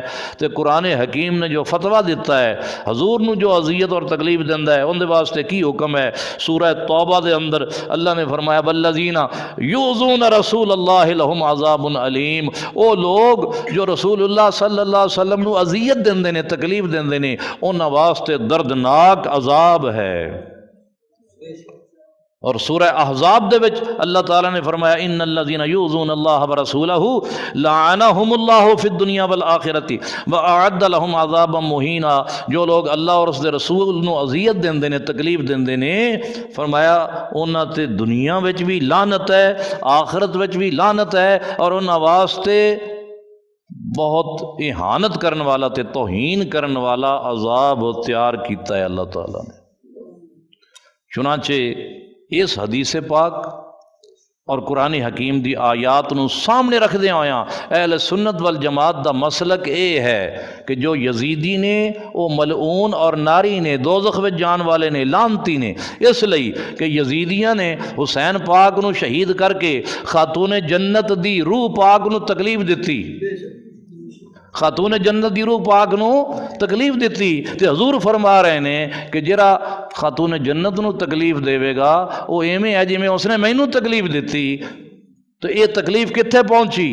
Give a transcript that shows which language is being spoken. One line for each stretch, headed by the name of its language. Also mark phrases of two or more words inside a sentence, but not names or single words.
Punjabi: تے قرآن حکیم نے جو فتویٰ دیتا ہے حضور نو جو اذیت اور تکلیف دیندا ہے ان دے واسطے کی حکم ہے؟ سورہ توبہ دے اندر اللہ نے فرمایا
Arabic: والذین یؤذون رسول اللہ لہم عذاب علیم،
Punjabi: او لوگ جو رسول اللہ صلی اللہ علیہ وسلم نو اذیت دیندے نے، تکلیف دیندے نے، انہاں واسطے دردناک عذاب ہے۔ اور سورہ احزاب دے وچ اللہ تعالیٰ نے فرمایا
Arabic: ان الذین یؤذون اللہ ورسولہ لعنہم اللہ فی الدنیا والآخرۃ واعد لہم عذابا مہینا،
Punjabi: جو لوگ اللہ اور اس دے رسول نو اذیت دیندے نے، تکلیف دیندے نے، فرمایا انہاں تے دنیا وچ بھی لعنت ہے، آخرت وچ بھی لعنت ہے، اور انہاں واسطے بہت اہانت کرن والا تے توہین کرن والا عذاب تیار کیتا ہے اللہ تعالیٰ نے۔ چنانچہ اس حدیث پاک اور قرآن حکیم دی آیات نو سامنے رکھ دے آیا اہل سنت والجماعت دا مسلک اے ہے کہ جو یزیدی نے او ملعون اور ناری نے، دوزخ وچ جان والے نے، لعنتی نے، اس لئی کہ یزیدیاں نے حسین پاک نو شہید کر کے خاتون جنت دی روح پاک نو تکلیف دیتی، خاتون جنت دی روح پاک نو تکلیف دیتی، تے حضور فرما رہے ہیں کہ جرا خاتون جنت نو تکلیف دے گا وہ ایویں ہے جی میں اس نے مینوں تکلیف دیتی، تو یہ تکلیف کتھے پہنچی؟